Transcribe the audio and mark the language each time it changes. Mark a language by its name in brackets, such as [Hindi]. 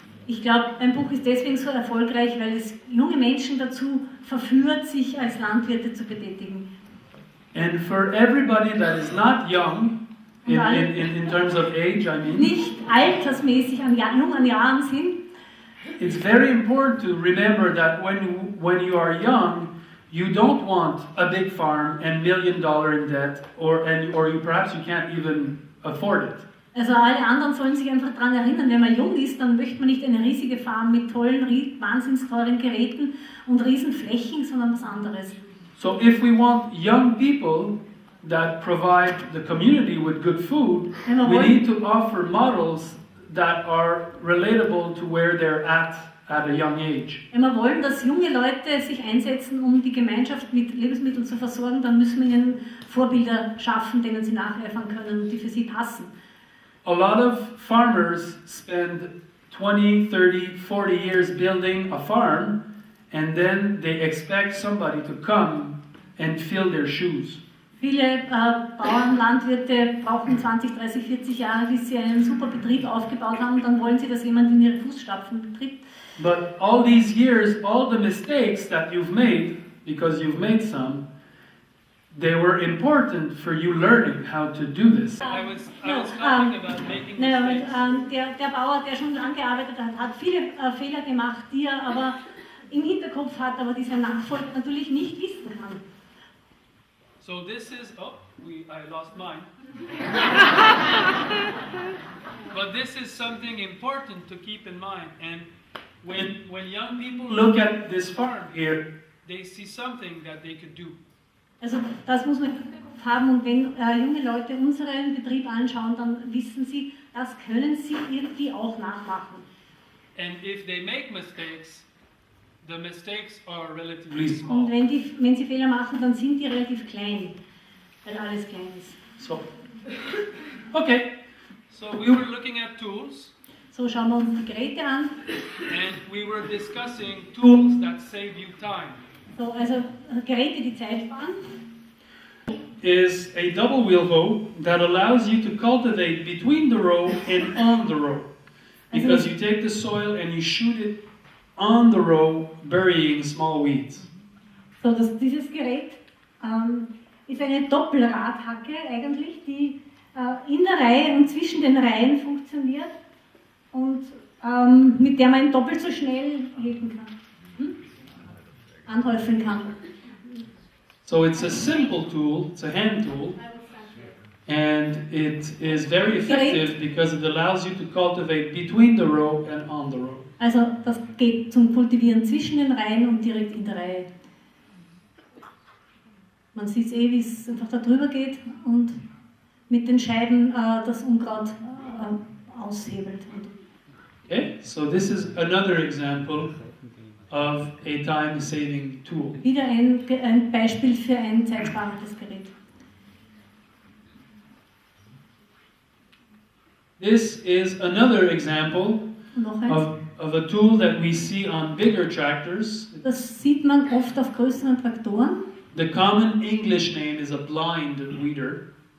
[German] Ich glaube, mein Buch ist deswegen so erfolgreich, weil es junge Menschen dazu verführt, sich als Landwirte zu betätigen. [English] And for everybody that is not young, in terms of age, I mean, [German] Nicht altersmäßig jung an Jahren sind. [English] it's very important to remember that when you are young, you don't want a big farm and $1 million in debt, or you perhaps you can't even afford it. [German] Also alle anderen sollen sich einfach daran erinnern, wenn man jung ist, dann möchte man nicht eine riesige Farm mit tollen, wahnsinnig teuren Geräten und riesen Flächen, sondern was anderes. [English] So if we want young people that provide the community with good food, we need to offer models that are relatable to where they're at a young age. [German] Wenn wir wollen, dass junge Leute sich einsetzen, um die Gemeinschaft mit Lebensmitteln zu versorgen, dann müssen wir ihnen Vorbilder schaffen, denen sie nacheifern können und die für sie passen. [English] A lot of farmers spend 20, 30, 40 years building a farm, and then they expect somebody to come and fill their shoes. [German] Viele Bauern, Landwirte brauchen 20, 30, 40 Jahre, bis sie einen super Betrieb aufgebaut haben und dann wollen sie, dass jemand in ihre Fußstapfen tritt. [English] But all these years, all the mistakes that you've made, because you've made some, they were important for you learning how to do this. I was talking about making mistakes. [German] Der Bauer, der schon lange gearbeitet hat, hat viele Fehler gemacht, die er aber im Hinterkopf hat, aber die sein Nachfolger natürlich nicht wissen kann. [English] So this is, I lost mine. But this is something important to keep in mind. And when young people look at this farm here, they see something that they could do. [German] Also das muss man im Hinterkopf haben und wenn junge Leute unseren Betrieb anschauen, dann wissen sie, das können sie irgendwie auch nachmachen. [English] And if they make mistakes, the mistakes are relatively small. [German] Und wenn sie Fehler machen, dann sind die relativ klein, weil alles klein ist. [English] So, okay. So we were looking at tools. [German] So schauen wir uns die Geräte an. [English] And we were discussing tools that save you time. [German] So, also Geräte, die Zeit sparen. [English] Is a double wheel hoe that allows you to cultivate between the row and on the row. Because you take the soil and you shoot it on the row, burying small weeds. [German] So, dieses Gerät ist eine Doppelradhacke eigentlich, die in der Reihe und zwischen den Reihen funktioniert und mit der man doppelt so schnell heben kann, anhäufeln kann. [English] So it's a simple tool, it's a hand tool, and it is very effective because it allows you to cultivate between the row and on the row. [German] Also das geht zum Kultivieren zwischen den Reihen und direkt in der Reihe. Man sieht wie es einfach da drüber geht und mit den Scheiben das Unkraut aushebelt. [English] Okay, so this is another example of a time-saving tool. [German] Wieder ein Beispiel für ein zeitsparendes Gerät. [English] This is another example [German] Noch eins. [English] of a tool that we see on bigger tractors. [German] Das sieht man oft auf größeren Traktoren. [English] The common English name is a blind weeder.